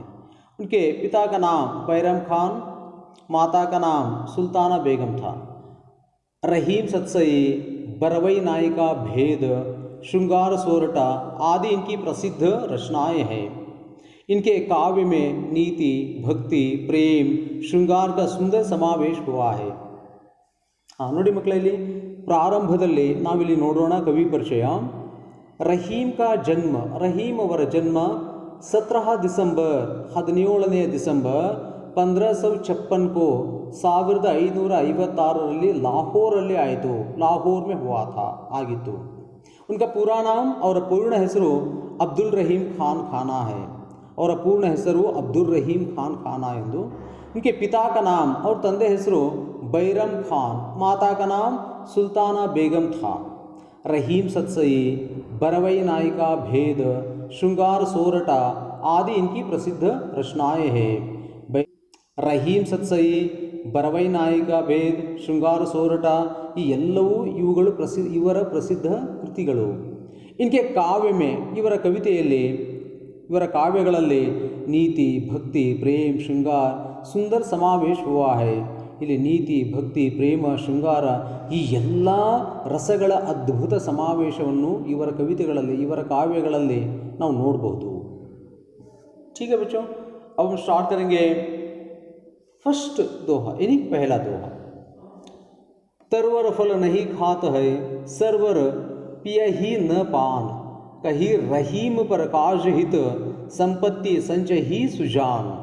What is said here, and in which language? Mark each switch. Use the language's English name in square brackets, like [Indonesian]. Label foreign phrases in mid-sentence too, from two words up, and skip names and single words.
[Hindi] उनके पिता का नाम बैरम खान, माता का नाम सुल्ताना बेगम था। रहीम सतसई, बरवई नायिका, भेद, श्रृंगार सोरठा आदि इनकी प्रसिद्ध रचनाएं हैं। इनके काव्य में नीति, भक्ति, प्रेम, श्रृंगार का सुंदर समावेश हुआ है। [Kannada] ನೋಡಿ ಮಕ್ಕಳೇ, ಇಲ್ಲಿ ಪ್ರಾರಂಭದಲ್ಲಿ ನಾವಿಲ್ಲಿ ನೋಡೋಣ ಕವಿ ಪರಿಚಯ। [Hindi] रहीम का जन्म, [Kannada] ರಹೀಮ್ ಅವರ ಜನ್ಮ 17 ದಿಸಂಬರ್ 17ನೇ ಡಿಸೆಂಬರ್ 1556 को 1556ರಲ್ಲಿ ಲಾಹೋರಲ್ಲಿ ಆಯಿತು। [Hindi] ಲಾಹೋರ್ में हुआ था ಆಗಿತ್ತು। उनका पूरा नाम [Kannada] ಅವರ ಪೂರ್ಣ ಹೆಸರು [Hindi] ಅಬ್ದುಲ್ ರಹೀಮ್ ಖಾನ್ ಖಾನಾ है। [Kannada] ಅವರ ಪೂರ್ಣ ಹೆಸರು ಅಬ್ದುಲ್ ರಹೀಮ್ ಖಾನ್ ಖಾನಾ ಎಂದು। [Hindi] उनके पिता का नाम और [Kannada] ತಂದೆ ಹೆಸರು [Hindi] बैरम खान, माता का नाम सुल्ताना बेगम था। रहीम सतसई, बरवई नायिका, भेद, श्रृंगार सोरठा आदि इनकी प्रसिद्ध रचनाएं हैं। [Kannada] रहीम सतसई, बरवई नायिका, भेद, श्रृंगार सोरठा ಈ ಎಲ್ಲವೂ ಇವರ ಪ್ರಸಿದ್ಧ ಕೃತಿಗಳು। [Hindi] इनके काव्य में [Kannada] ಇವರ ಕವಿತೆಯಲ್ಲಿ ಇವರ ಕಾವ್ಯಗಳಲ್ಲಿ [Hindi] नीति, भक्ति, प्रेम, श्रृंगार सुंदर समावेश हुआ है। [Kannada] ಇಲ್ಲಿ ನೀತಿ, ಭಕ್ತಿ, ಪ್ರೇಮ, ಶೃಂಗಾರ ಈ ಎಲ್ಲ ರಸಗಳ ಅದ್ಭುತ ಸಮಾವೇಶವನ್ನು ಇವರ ಕವಿತೆಗಳಲ್ಲಿ ಇವರ ಕಾವ್ಯಗಳಲ್ಲಿ ನಾವು ನೋಡಬಹುದು। [Hindi] ठीक है बच्चों, अब हम स्टार्ट करेंगे फर्स्ट दोहा, यानी पहला दोहा। तरवर फल नहीं खात है, सरवर पिया ही न पान, कही रहीम पर काज हित, संपत्ति संचय ही सुजान।